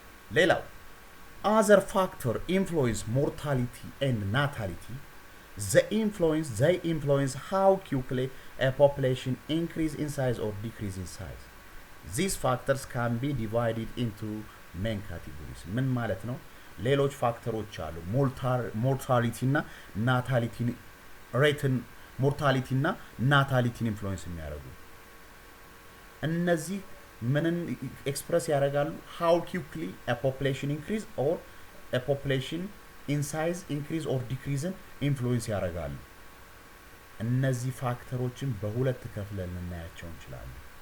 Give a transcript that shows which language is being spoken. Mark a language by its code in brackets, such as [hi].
[en] ሌላው other factor influence mortality and natality they influence how quickly a population increase in size or decrease in size. These factors can be divided into main categories. [am] ምን ማለት ነው? ሌሎች ፋክተሮች አሉ ሞርታሊቲ እና ናታሊቲ ሬትን ሞርታሊቲ እና ናታሊቲን ኢንፍሉዌንስ የሚያደርጉ እነዚህ ምንን ኤክስፕረስ ያደርጋሉ? [en] how quickly a population increase or a population in size increase or decrease ኢንፍሉዌንስ ያደርጋሉ። [am] እነዚህ ፋክተሮችን በሁለት ከፍለን እናያቸው እንችላለን።